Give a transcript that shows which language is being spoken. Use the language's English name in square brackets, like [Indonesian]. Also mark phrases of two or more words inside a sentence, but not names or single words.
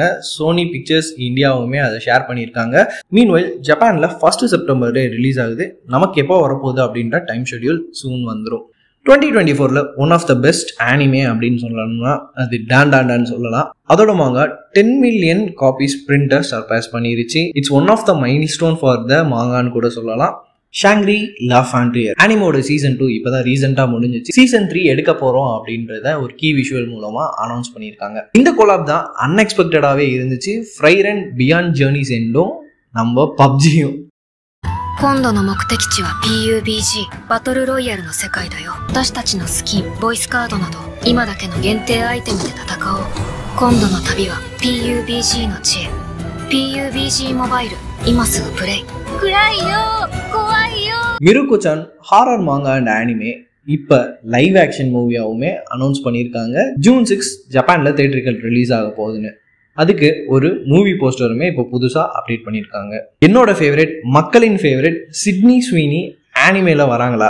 [Tamil] சோனி பிக்சர்ஸ் இந்தியாவுமே அதை ஷேர் பண்ணியிருக்காங்க. மீன்வைல் ஜப்பானில் 1 செப்டம்பர் ரிலீஸ் ஆகுது. நமக்கு எப்போ வரப்போகுது அப்படின்ற [English] time schedule soon [Tamil] வந்துடும். 2024ல [English] one of the best anime [Tamil] அப்படின்னு சொல்லணும்னா அது டாண்டான்னு சொல்லலாம். அதோட மாங்கா 10 [English] million copies printer surpass [Tamil] பண்ணிருச்சு. [English] it's one of the milestone for the [Tamil] மாங்கான்னு கூட சொல்லலாம். ஷாங்ரி லா ஃபாண்டியர் அனிமோட சீசன் 2 இப்பதான் ரீசெண்டா முடிஞ்சிச்சு. சீசன் 3 எடுக்க போறோம் அப்படின்றத ஒரு [English] key visual [Tamil] மூலமா அனௌன்ஸ் பண்ணியிருக்காங்க. இந்த கொலாப் தான் அன்எக்ஸ்பெக்டடாவே இருந்துச்சு. ஃப்ரைர் அண்ட் பியாண்ட் ஜர்னிஸ் எண்டும் நம்ம பப்ஜியும். [Japanese] 今度の目的地は PUBG バトルロイヤルの世界だよ。私たちのスキン、ボイスカードなど今だけの限定アイテムで戦おう。今度の旅は PUBG の地へ。PUBG モバイル、今すぐプレイ。暗いよ、怖いよ。 [Tamil] மிருக்குச்சான் [English] horror manga and anime [Tamil] இப்ப [English] live action [Tamil] மூவியாவுமே அனௌன்ஸ் பண்ணியிருக்காங்க. ஜூன் 6 ஜப்பான்ல தியேட்டர்கள் ரிலீஸ் ஆக போகுதுன்னு. அதுக்கு ஒரு மூவி போஸ்டருமே இப்போ புதுசா அப்டேட் பண்ணியிருக்காங்க. என்னோட ஃபேவரட், மக்களின் ஃபேவரட் சிட்னி ஸ்வீனி ஆனிமேல வராங்களா?